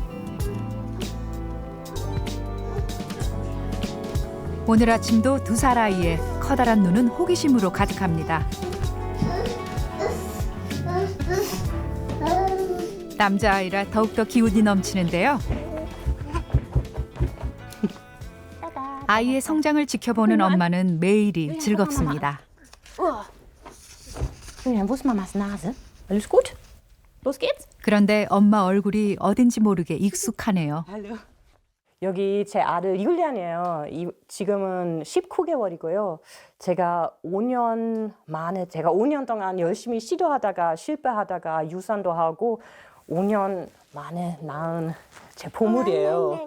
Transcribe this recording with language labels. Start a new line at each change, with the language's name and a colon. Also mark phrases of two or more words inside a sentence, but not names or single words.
Korean: 오늘 아침도 2살 아이의 커다란 눈은 호기심으로 가득합니다. 남자아이라 더욱더 기운이 넘치는데요. 아이의 성장을 지켜보는 엄마는 매일이 즐겁습니다.
German: Wo ist Mamas Nase? Alles gut? Los geht's?
Korean: 그런데 엄마 얼굴이 어딘지 모르게 익숙하네요. 여기 제 아들 율리안이에요. 지금은 19개월이고요. 제가 5년 동안 열심히 시도하다가 실패하다가 유산도 하고 5년 만에 낳은 제 보물이에요.